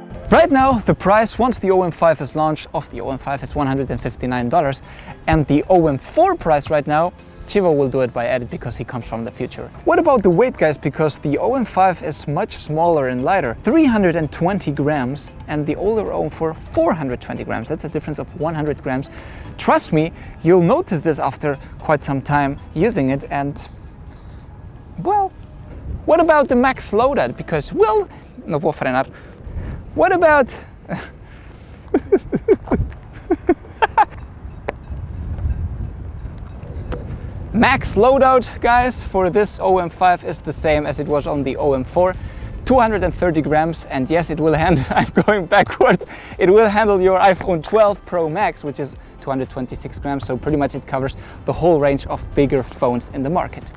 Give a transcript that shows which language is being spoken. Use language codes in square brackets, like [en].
[en] Right now, the price once the OM5 is launched of the OM5 is $159 and the OM4 price right now, Chivo will do it by edit because he comes from the future. What about the weight, guys? Because the OM5 is much smaller and lighter, 320 grams, and the older OM4 420 grams. That's a difference of 100 grams. Trust me, you'll notice this after quite some time using it. And well, what about the max loadout? Because well, [es] no puedo frenar. [en] What about max loadout, guys, for this OM5 is the same as it was on the OM4, 230 grams, and yes, it will handle, I'm going backwards, it will handle your iPhone 12 Pro Max, which is 226 grams, so pretty much it covers the whole range of bigger phones in the market.